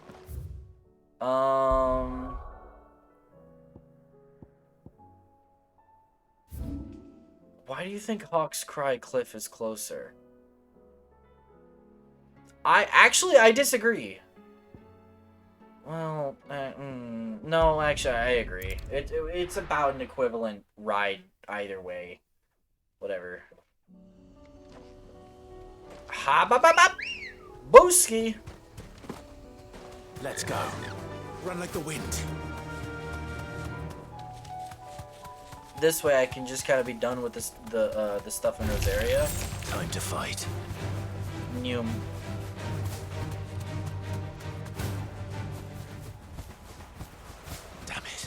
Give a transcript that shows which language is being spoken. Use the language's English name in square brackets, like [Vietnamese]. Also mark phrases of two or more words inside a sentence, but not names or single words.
[English] Why do you think Hawk's Cry Cliff is closer? I disagree. Well, no, actually, I agree. It's about an equivalent ride either way. Whatever. Ha ba ba ba! Booski! Let's go. Run like the wind. This way I can just kind of be done with this, the stuff in Rosaria. Time to fight. Neum. Damn it.